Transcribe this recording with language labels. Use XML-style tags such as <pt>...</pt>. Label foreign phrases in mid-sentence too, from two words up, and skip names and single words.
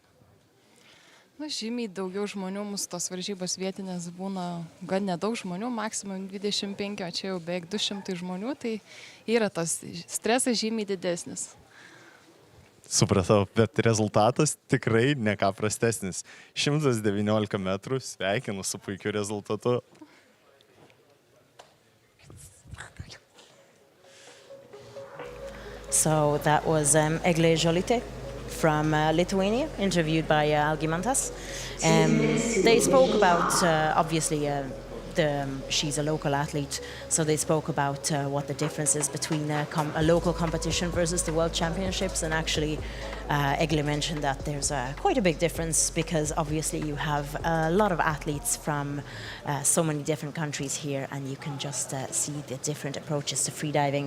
<lt>Na, žymiai daugiau žmonių, mūsų tos varžybos vietinės būna gan nedaug žmonių, maksimum 25, o čia jau beveik 200 žmonių, tai yra tas stresas žymiai didesnis. Supratau, bet rezultatas tikrai ne ką prastesnis. 119 metrų, sveikinu su puikiu rezultatu.</lt> <en>So that was Egle Jolite from Lithuania, interviewed by Algimantas. They spoke about, obviously, she's a local athlete, so they spoke about what the difference is between a local competition versus the World Championships, and actually Egle mentioned that there's quite a big difference, because obviously you have a lot of athletes from so many different countries here, and you can just see the different approaches to freediving.</en>